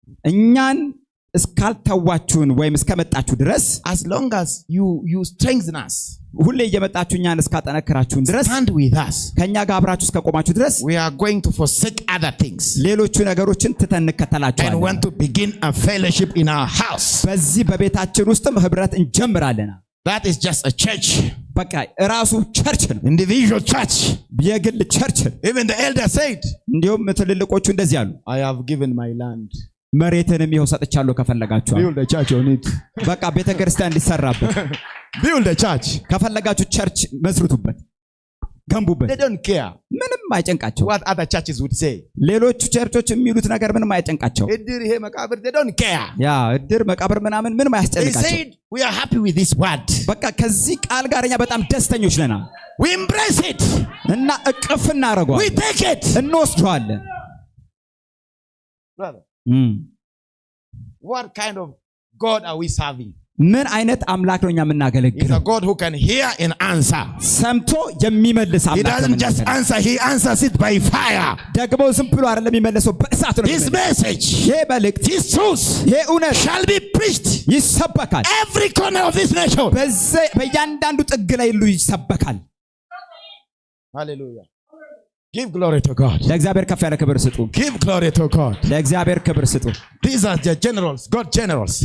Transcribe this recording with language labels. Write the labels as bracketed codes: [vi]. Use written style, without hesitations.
[am] እኛን እስካልተዋችሁን ወይም እስከመጣችሁ ድረስ [en] as long as you strengthen us. [am] ሁሌ እየመጣችሁ እኛን እስካጠነከራችሁን ድረስ [en] stand with us. [am] ከኛ ጋር አብራችሁ እስከቆማችሁ ድረስ [en] we are going to forsake other things. [am] ሌሎቹ ነገሮችን ትተን እንከተላችኋለን. [en] and want to begin a fellowship in our house. [am] በዚህ በቤታችን ውስጥም ህብረት እንጀምራለን። [en] that is just a church. [am] በቃ ራሱ ቸርች ነው። [en] individual church. [am] የግል ቸርች። [en] even the elder said, [am] እንዲሁም ትልልቆቹ እንደዚህ አሉ፣ [en] I have given my land. [am] መሬትንም ይኸው ሰጥቻለሁ ከፈለጋችሁ። [en] build the church on it. [am] በቃ ቤተክርስቲያን እንዲሰራበት [en] build the church. [am] ከፈለጋችሁ ቸርች መስርቱበት፣ ገንቡበት። [en] they don't care. [am] ምንም አይጨንቃቸው [en] what other churches would say. [am] ሌሎቹ ቸርቾች የሚሉት ነገር ምንም አይጨንቃቸው። እድር ይሄ መቃብር [en] they don't care. [am] ያ እድር መቃብር ምናምን ምንም አያስጨንቃቸው። [en] they said we are happy with this word. [am] በቃ ከዚህ ቃል ጋር እኛ በጣም ደስተኞች ነን። [en] we embrace it. [am] እና እቅፍ እናደርገዋለን። [en] we take it. [am] እንወስደዋለን። [en] brother what kind of God are we serving? [am] ምን አይነት አምላክ ነው እኛ የምናገለግለው? [en] He's a God who can hear and answer. [am] ሰምቶ የሚመልስ [en] He [am] አምላክ ነው። [en] doesn't just answer, he answers it by fire. [am] ደግሞ ዝም ብሎ አይደለም የሚመልሰው፣ በእሳት ነው። [en] His message, [am] ይሄ መልእክት፣ [en] his truth, [am] ይሄ እውነት [en] shall be preached [am] ይሰበካል። [en] every corner of this nation. [am] በእያንዳንዱ ጥግ ላይ ሁሉ ይሰበካል። [en] Hallelujah. Give glory to God. [am] ለእግዚአብሔር ከፍ ያለ ክብር ስጡ። [en] Give glory to God. [am] ለእግዚአብሔር ክብር ስጡ። [en] These are the generals, God generals.